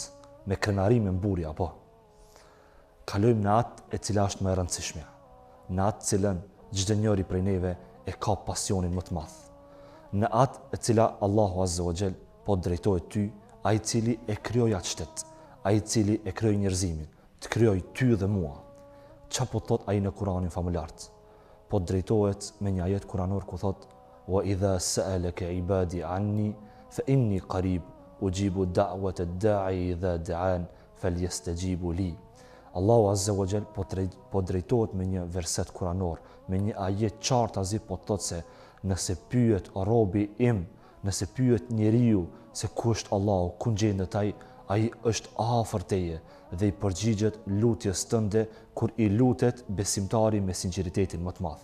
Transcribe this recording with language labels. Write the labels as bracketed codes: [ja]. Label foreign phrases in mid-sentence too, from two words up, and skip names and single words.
[sq] Me krenari, me mburje apo? Kalojmë në atë e cila është më e rëndësishme, në atë cilën çdo njeri prej neve e ka pasionin më të madh, në atë e cila Allahu [ar] عز وجل [sq] po drejtohet ty, ai i cili e krijoi atë shtet, ai i cili e krijoi njerëzimin, të krijoi ty dhe mua. Çfarë po thot ai në Kur'anin famulart? Po drejtohet me një ajet kuranor ku thot: [ar] "وإذا سألك عبادي عني فإني قريب أجيب دعوة الداع إذا دعان فليستجيبوا لي." [sq] Allahu [ar] عز وجل [sq] po drejtohet me një verset kuranor, me një ajet qartazi po thot se nëse pyet robi im, nëse pyet njeriu se ku është Allahu, ku gjendet ai është afër teje dhe i përgjigjet lutjes tënde kur i lutet besimtari me sinqeritetin më të madh.